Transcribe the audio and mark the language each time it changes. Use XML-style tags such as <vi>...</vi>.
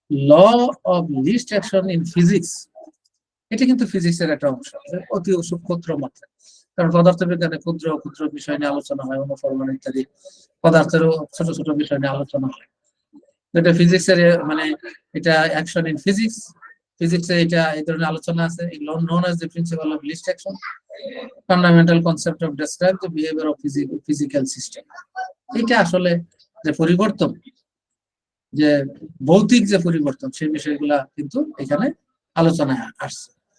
<en>law of least action in physics,</en> <bn>এটা কিন্তু ফিজিক্সের একটা অংশ, অতি সূক্ষ্ম মাত্রা। কারণ পদার্থবিজ্ঞানে ক্ষুদ্র ক্ষুদ্র বিষয় নিয়ে আলোচনা হয়, অনুফলন ইত্যাদি পদার্থেরও ছোট ছোট বিষয় নিয়ে আলোচনা হয়। এটা ফিজিক্সের মানে এটা</bn> <en>action in physics,</en> <bn>ফিজিক্সে এটা এই ধরনের আলোচনা আছে।</bn> <en>known as the principle of least action, fundamental concept of describe the behavior of physical system।</en> <bn>এটা আসলে যে পরিবর্তন, যে ভৌতিক যে পরিবর্তন, সেই বিষয়গুলা কিন্তু এখানে আলোচনায় আসছে।</bn>